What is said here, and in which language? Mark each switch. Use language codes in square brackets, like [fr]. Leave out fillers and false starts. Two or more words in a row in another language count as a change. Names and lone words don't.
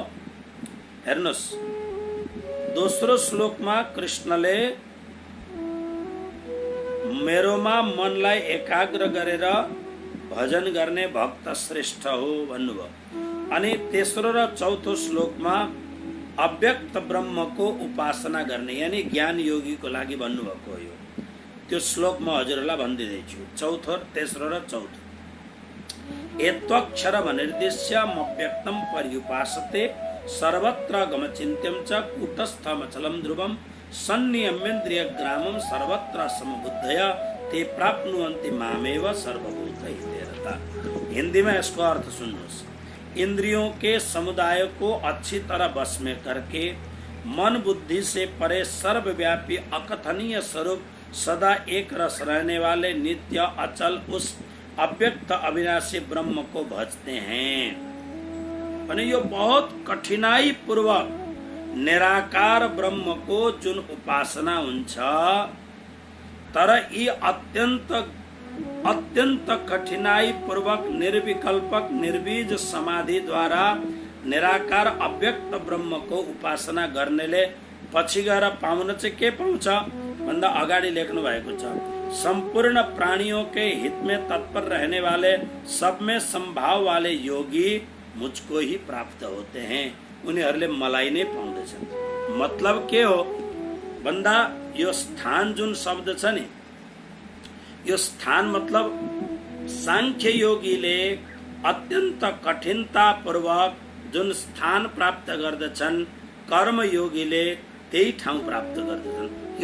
[ne] हेर्नुहोस्, दोस्रो श्लोकमा कृष्णले मेरोमा मनलाई एकाग्र गरेर भजन गर्ने भक्त श्रेष्ठ हो भन्नुभयो। अनि तेस्रो र चौथो श्लोकमा अव्यक्त ब्रह्मको उपासना गर्ने यानी ज्ञान योगीको लागि भन्नुभएको हो। त्यो श्लोक म हजुरहरूलाई भनिदिँदैछु, चौथो, तेस्रो र चौथो। [sa] एत्वक्षर निर्देश्य मव्यक्तम पर्युपासते सर्वत्र गमचिन्त्यं च कूटस्थमचलं ध्रुवं सन्नियम्येन्द्रिय ग्रामं सर्वत्र समबुद्धय ते प्राप्नुवन्ति मामेव सर्वभूतैः रता। [hi] हिंदी में इसको अर्थ सुन्नुहोस्। इंद्रियों के समुदाय को अच्छी तरह बस में करके मन बुद्धि से परे सर्वव्यापी अकथनीय स्वरूप सदा एक रस रहने वाले नित्य अचल उस अव्यक्त अविनाशी ब्रह्म को भजते हैं। [ne] भने यो बहुत कठिनाई पूर्वक निराकार ब्रह्म को जुन उपासना हुन्छ, तर यी अत्यन्त कठिनाई पूर्वक निर्विकल्पक निर्बीज समाधि द्वारा निराकार अव्यक्त ब्रह्म को उपासना गर्नेले पछि गएर पाउन चाहिँ के पाउँछ भन्दा अगाडि लेख्नु भएको छ, [hi] संपूर्ण प्राणियों के हित में तत्पर रहने वाले सब में संभाव वाले योगी मुझको ही प्राप्त होते हैं। [ne] उनीहरूले मलाई नै पाउँदछन्। मतलब के हो भन्दा यो स्थान जुन शब्द छ नि, यो स्थान मतलब सांख्य योगीले अत्यन्त कठिनता पूर्वक जुन स्थान प्राप्त गर्दछन्, कर्म योगीले त्यही ठाउँ प्राप्त गर्दछन्।